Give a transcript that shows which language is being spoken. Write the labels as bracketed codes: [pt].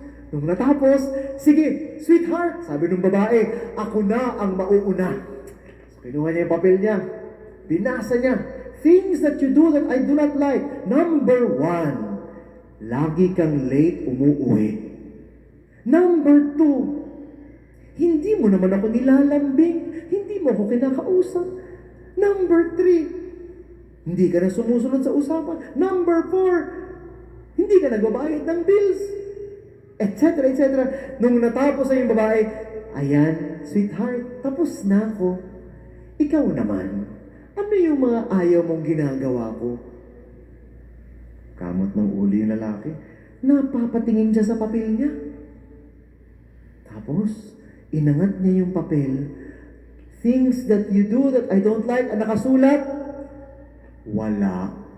[tl] Nung natapos, sige, sweetheart, sabi ng babae, ako na ang mauuna. So, kinuha niya yung papel niya. Binasa niya. [en] Things that you do that I do not like. [tl] Number 1, lagi kang late umuwi. Number 2, hindi mo naman ako nilalambing. Hindi mo ako kinakausap. Number 3, hindi ka na sumusunod sa usapan. Number 4, hindi ka nagbabayad ng bills. Etc. Nung natapos na yung babae, ayan, sweetheart, tapos na ako. Ikaw naman, ano yung mga ayaw mong ginagawa ko? Kamot ng uli yung lalaki. Napapatingin siya sa papel niya. Tapos, inangat niya yung papel. [en] Things that you do that I don't like, [tl] ang nakasulat, wala.